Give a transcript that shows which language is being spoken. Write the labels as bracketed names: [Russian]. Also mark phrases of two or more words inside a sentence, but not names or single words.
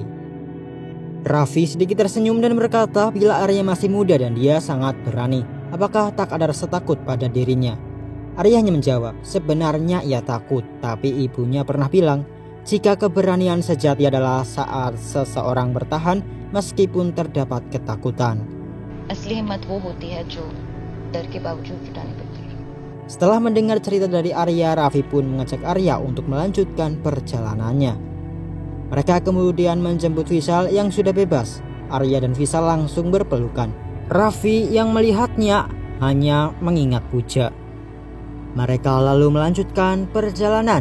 [Indonesian] Raffi sedikit tersenyum dan berkata bila Arya masih muda dan dia sangat berani, apakah tak ada rasa takut pada dirinya? Arya hanya menjawab, sebenarnya ia takut, tapi ibunya pernah bilang, jika keberanian sejati adalah saat seseorang bertahan meskipun terdapat ketakutan. [Hindi] असली हिम्मत वो होती है जो डर के बावजूद जुटानी पड़ती है. [Indonesian] Setelah mendengar cerita dari Arya, Raffi pun mengajak Arya untuk melanjutkan perjalanannya. Mereka kemudian menjemput Vishal yang sudah bebas. Arya dan Vishal langsung berpelukan. Raffi yang melihatnya hanya mengingat Puja. Mereka lalu melanjutkan perjalanan.